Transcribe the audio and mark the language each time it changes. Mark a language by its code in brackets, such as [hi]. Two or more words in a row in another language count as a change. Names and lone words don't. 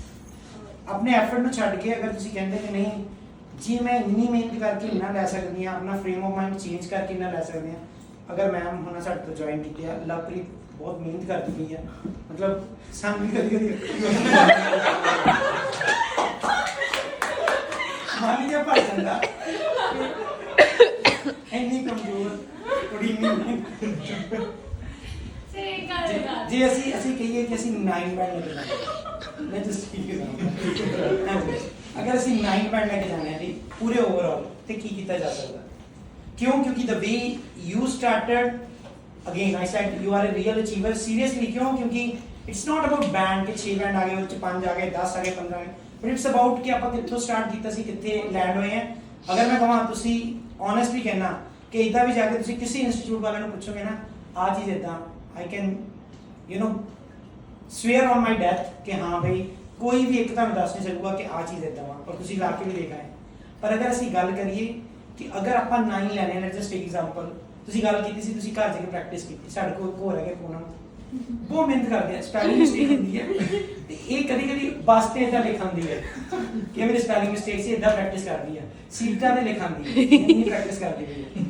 [pa] ਆਪਣੇ ਐਫਰਟ ਨੂੰ ਛੱਡ ਕੇ ਅਗਰ ਤੁਸੀਂ ਕਹਿੰਦੇ ਕਿ ਨਹੀਂ ਜੀ ਮੈਂ ਇੰਨੀ ਮਿਹਨਤ ਕਰਕੇ ਇੰਨਾ ਲੈ ਸਕਦੀ ਹਾਂ, ਆਪਣਾ [en] frame of mind change [pa] ਕਰਕੇ ਇੰਨਾ ਲੈ ਸਕਦੀ ਹਾਂ, ਅਗਰ ਮੈਮ ਹੁਣ ਸਾਡੇ ਤੋਂ ਜੁਆਇਨ ਕੀਤੀ ਆ, ਲਵਪ੍ਰੀਤ ਬਹੁਤ ਮਿਹਨਤ ਕਰਦੀ ਪਈ ਆ, ਮਤਲਬ ਸਾਨੂੰ ਵੀ ਕਦੀ ਕਦੀ ਮਾਨੀ ਜਿਹਾ ਭਰ ਜਾਂਦਾ ਇੰਨੀ ਕਮਜ਼ੋਰ ਕੁੜੀ ਨਹੀਂ। ਸਹੀ ਗੱਲ ਹੈ। ਜੇ ਅਸੀਂ ਕਹੀਏ ਕਿ ਅਸੀਂ 9 ਬੈਂਡ ਲੈ ਕੇ ਜਾਣਾ, ਮੈਂ ਜਸਟ ਕੀ ਕਰਾਂ, ਅਗਰ ਅਸੀਂ 9 ਬੈਂਡ ਲੈ ਕੇ ਜਾਣਾ ਹੈ ਜੀ ਪੂਰੇ ਓਵਰਆਲ ਤੇ ਕੀ ਕੀਤਾ ਜਾ ਸਕਦਾ? ਕਿਉਂ? [en] ਕਿਉਂਕਿ the way you started, again I said you are a real achiever, seriously। [hi] क्यों? क्योंकि [en] it's not about band [pa] के 6 ਬੈਂਡ ਆ ਗਏ, ਉਹ 'ਚ 5 ਆ ਗਏ, 10 ਆ ਗਏ, 15 ਆ ਗਏ, [en] but it's about [pa] ਕਿ ਆਪਾਂ ਕਿੱਥੋਂ ਸਟਾਰਟ ਕੀਤਾ ਸੀ, ਕਿੱਥੇ ਲੈਂਡ ਹੋਏ ਆ। ਅਗਰ ਮੈਂ ਕਹਾਂ, ਤੁਸੀਂ honestly ਕਹਿਣਾ ਕਿ ਇਦਾਂ ਵੀ ਜਾ ਕੇ ਤੁਸੀਂ ਕਿਸੇ ਇੰਸਟੀਚਿਊਟ ਵਾਲਿਆਂ ਨੂੰ ਪੁੱਛੋਗੇ ਨਾ, ਆ ਚੀਜ਼ ਇਦਾਂ, [en] I can you know swear on my death [pa] ਕਿ ਹਾਂ ਬਈ ਕੋਈ ਵੀ ਇੱਕ ਤੁਹਾਨੂੰ ਦੱਸ ਨਹੀਂ ਸਕੂਗਾ ਕਿ ਆ ਚੀਜ਼ ਇਦਾਂ ਵਾ, ਪਰ ਤੁਸੀਂ ਲਾ ਕੇ ਵੀ ਦੇਖ ਆਏ। ਪਰ ਅਗਰ ਅਸੀਂ ਗੱਲ ਕਰੀਏ ਕਿ ਅਗਰ ਆਪਾਂ 9 ਲੈਣੇ ਨੇ, [en] just example, [pa] ਤੁਸੀਂ ਗੱਲ ਕੀਤੀ ਸੀ ਤੁਸੀਂ ਘਰ ਜਾ ਕੇ ਪ੍ਰੈਕਟਿਸ ਕੀਤੀ, ਸਾਡੇ ਕੋਲ ਹੋਰ ਹੈਗੇ ਪੂਨਮ, ਬਹੁਤ ਮਿਹਨਤ ਕਰਦੇ ਆ, [en] spelling mistake [pa] ਹੁੰਦੀ ਹੈ ਤੇ ਇਹ ਕਦੀ ਕਦੀ ਬਸ ਤੇ ਇਦਾਂ ਲਿਖਾਂਦੀ ਹੈ ਕਿ ਮੇਰੀ [en] spelling mistake [pa] ਸੀ, ਇਦਾਂ ਪ੍ਰੈਕਟਿਸ ਕਰਦੀ ਹੈ, ਸੀਟਾਂ ਤੇ ਲਿਖਾਂਦੀ ਹੈ, ਇੰਨੀ ਪ੍ਰੈਕਟਿਸ ਕਰਦੀ ਪਈ ਹੈ।